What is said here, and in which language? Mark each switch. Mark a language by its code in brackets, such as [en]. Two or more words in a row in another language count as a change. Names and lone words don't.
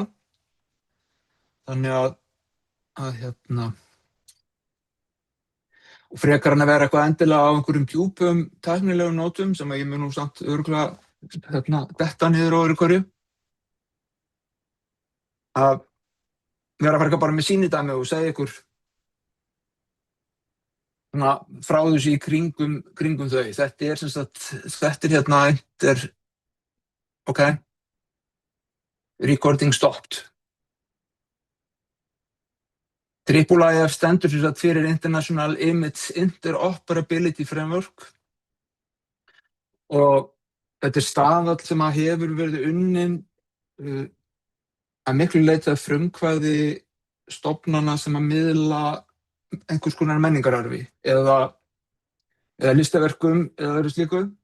[is] Þannig að og frekar en að vera eitthvað endilega á einhverjum djúpum tæknilegum nótum sem að ég mun nú samt örugglega detta niður á öðru hverju. Að vera frekar bara með sýnidæmi og segja ykkur svona frá þessu í kringum þau. Þetta er sem sagt, þetta er ok, [en] recording stopped. [is] IIIF stendur sem sagt fyrir International Image Interoperability Framework og þetta er staðall sem að hefur verið unnin að miklu leyti að frumkvæði stofnana sem að miðla einhvers konar menningararfi eða listaverkum eða öðru slíku